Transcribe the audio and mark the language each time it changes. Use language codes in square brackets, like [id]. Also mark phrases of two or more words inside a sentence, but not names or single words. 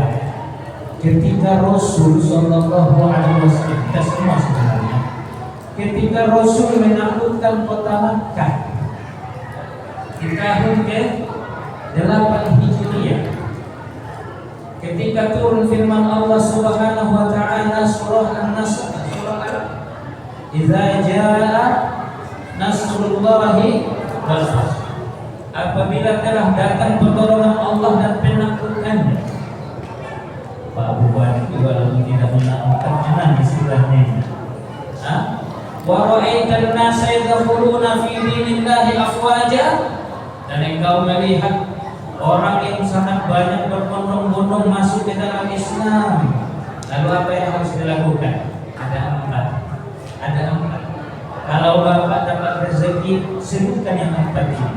[id] Ketika Rasul [ar] صلى الله عليه وسلم, [id] kita semua sebenarnya, ketika Rasul menaklukkan kota Makkah di tahun ke-8 Hijriah, ketika turun firman Allah [ar] سبحانه وتعالى [id] surah An-Nasr, surah [ar] إذا جاء نصر الله والفتح, [id] apabila telah datang pertolongan Allah dan penaklukannya. Pak Bupati walaupun tidak menangkapnya istilahnya. [ar] ورأيت الناس يدخلون في دين الله أفواجا, [id] dan engkau melihat orang yang sangat banyak berbondong-bondong masuk ke dalam Islam. Lalu apa yang harus dilakukan? Ada 4. Kalau Bapak dapat rezeki, sebutkan yang 4 ini.